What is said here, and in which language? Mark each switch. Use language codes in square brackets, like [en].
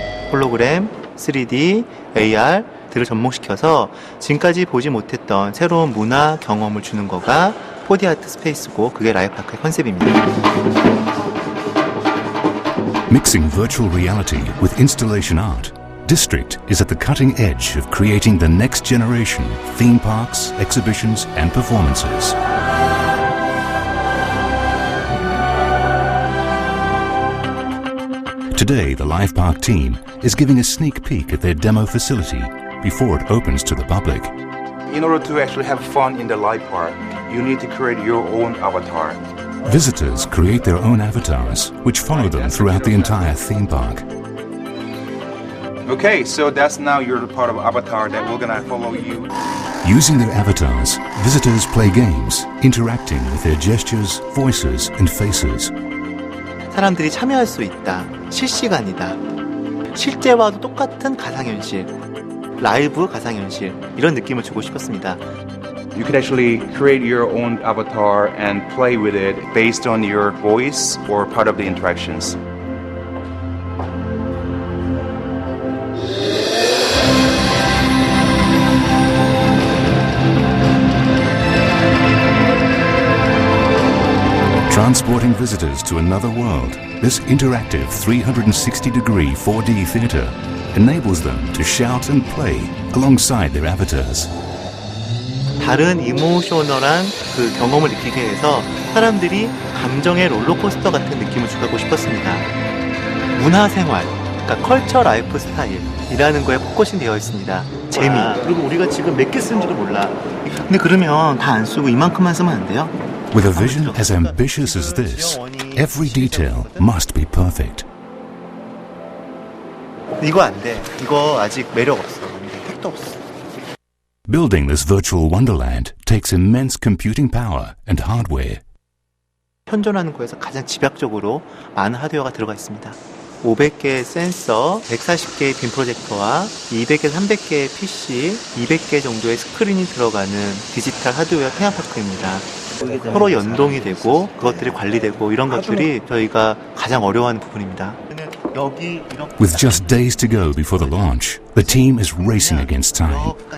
[ko] 홀로그램, 3D, AR 들을 접목시켜서 지금까지 보지 못했던 새로운 문화 경험을 주는 거가 4D 아트 스페이스고 그게 라이프파크의 컨셉입니다. [en] Mixing virtual reality with installation art, District is at the cutting edge of creating the next generation theme parks, exhibitions and performances. Today, the Live Park team is giving a sneak peek at their demo facility before it opens to the public. In order to actually have fun in the Live Park, you need to create your own avatar. Visitors create their own avatars, which follow them throughout the entire theme park. Okay, so that's now you're the part of avatar that we're gonna follow you. Using their avatars, visitors play games, interacting with their gestures, voices and faces. [ko] 사람들이 참여할 수 있다. 실시간이다. 실제와도 똑같은 가상현실, 라이브 가상현실 이런 느낌을 주고 싶었습니다. [en] You could actually create your own avatar and play with it based on your voice or part of the interactions. Transporting visitors to another world, this interactive 360-degree 4D theater enables them to shout and play alongside their avatars. [ko] 다른 이모셔널한 그 경험을 느끼게 해서 사람들이 감정의 롤러코스터 같은 느낌을 주고 싶었습니다. 문화생활, 그러니까 컬처 라이프 스타일이라는 거에 포커싱 되어 있습니다. 재미. 그리고 우리가 지금 몇 개 쓰는지도 몰라. 근데 그러면 다 안 쓰고 이만큼만 쓰면 안 돼요? [en] With a vision as ambitious as this, every detail must be perfect. [ko] 이거 안 돼. 이거 아직 매력 없어. 택도 없어. [en] Building this virtual wonderland takes immense computing power and hardware. [ko] 현존하는 거에서 가장 집약적으로 많은 하드웨어가 들어가 있습니다. 500개의 센서, 140개의 빔 프로젝터와 200개, 300개의 PC, 200개 정도의 스크린이 들어가는 디지털 하드웨어 테마파크입니다. 서로 연동이 되고 그것들이 관리되고 이런 것들이 저희가 가장 어려워하는 부분입니다. [en] With just days to go before the launch, the team is racing against time.